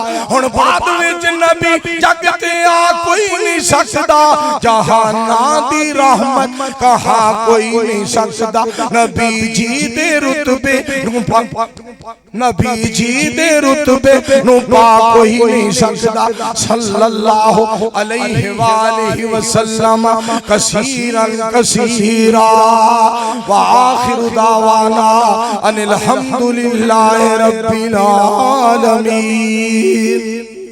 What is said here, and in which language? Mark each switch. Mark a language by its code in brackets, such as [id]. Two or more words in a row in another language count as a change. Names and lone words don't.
[pa] ہُن بعد وچ نبی جگ تے آ کوئی نہیں سکدا، جہاناں دی رحمت کہا کوئی نہیں سکدا, जहाना दी रहमत कहां कोई नहीं सकदा। نبی جی دے رتبے نبی جی دے رتبے نوں پا کوئی نہیں سکدا. [ar] صلى الله عليه وآله وسلم كثيرا كثيرا وآخر دعوانا أن الحمد لله رب العالمين.